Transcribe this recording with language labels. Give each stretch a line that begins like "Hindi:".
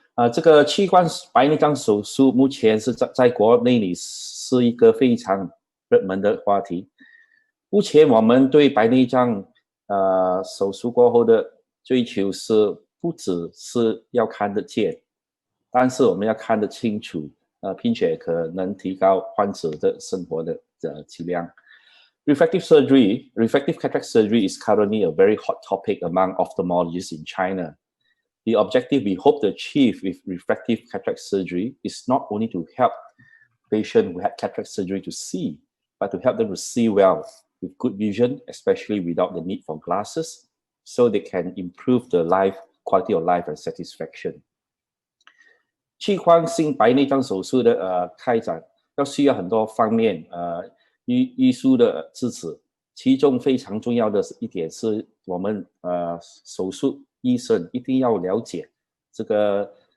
Chinese: 这个屈光白内障手术目前是在国内里是一个非常热门的话题。目前我们对白内障手术过后的追求是不只是要看得见，但是我们要看得清楚，并且可能提高患者的生活的质量。
English: Refractive cataract surgery is currently a very hot topic among ophthalmologists in China. The objective we hope to achieve with refractive cataract surgery is not only to help patients who had cataract surgery to see, but to help them to see well with good vision, especially without the need for glasses, so they can improve the quality of life and satisfaction.
Chinese: 屈光性白内障手术的开展要需要很多方面医术的支持，其中非常重要的一点是我们手术医生一定要了解这个